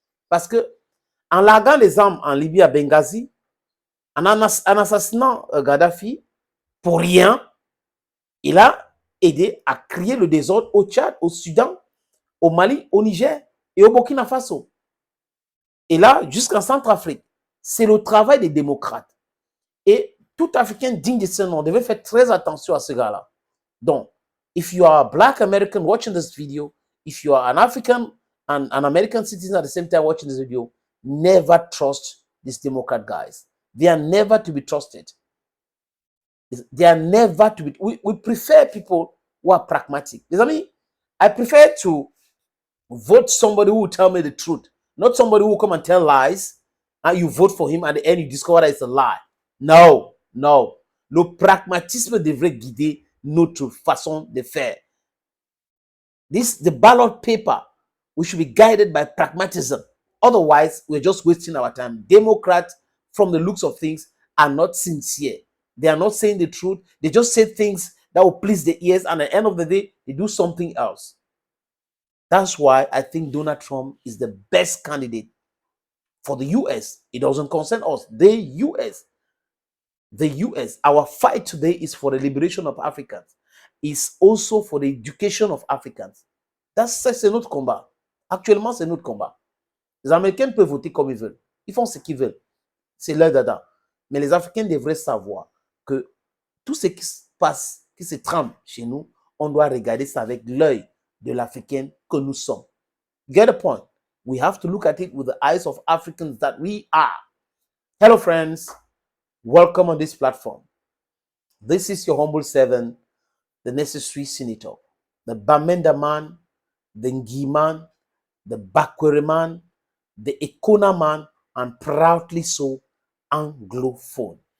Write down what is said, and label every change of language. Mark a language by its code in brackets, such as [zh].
[fr] Parce que en larguant les armes en Libye à Benghazi, en assassinant Gaddafi, pour rien, il a aidé à créer le désordre au Tchad, au Soudan, au Mali, au Niger et au Burkina Faso. Et là, jusqu'en Centrafrique. C'est le travail des démocrates. Et tout Africain digne de ce nom devait faire très attention à ce gars-là. [en] Donc, if you are a Black American watching this video, if you are an African and an American citizen at the same time watching this video, never trust these Democrat guys. They are never to be trusted. They are never to be. We prefer people who are pragmatic. Les amis, I prefer to vote somebody who will tell me the truth, not somebody who will come and tell lies, and you vote for him, at the end you discover that it's a lie. No, no. [fr] Le pragmatisme devrait guider notre façon de faire. [en] The ballot paper, we should be guided by pragmatism. Otherwise, we're just wasting our time. Democrats, from the looks of things, are not sincere. They are not saying the truth. They just say things that will please the ears, and at the end of the day, they do something else. That's why I think Donald Trump is the best candidate for the US. It doesn't concern us. The US. The US. Our fight today is for the liberation of Africans. It's also for the education of Africans. [fr] C'est notre combat. Actuellement, c'est notre combat. Les Américains peuvent voter comme ils veulent. Ils font ce qu'ils veulent. C'est leur dada. Mais les Africains devraient savoir que tout ce qui se passe, qui se trame chez nous, on doit regarder ça avec l'œil de l'Africain que nous sommes. [en] Get a point? We have to look at it with the eyes of Africans that we are. Hello, friends. Welcome on this platform. This is your humble servant, the necessary senator, the Bamenda man, the Ngi man, the Bakwere man, the Ekona man, and proudly so, anglophone.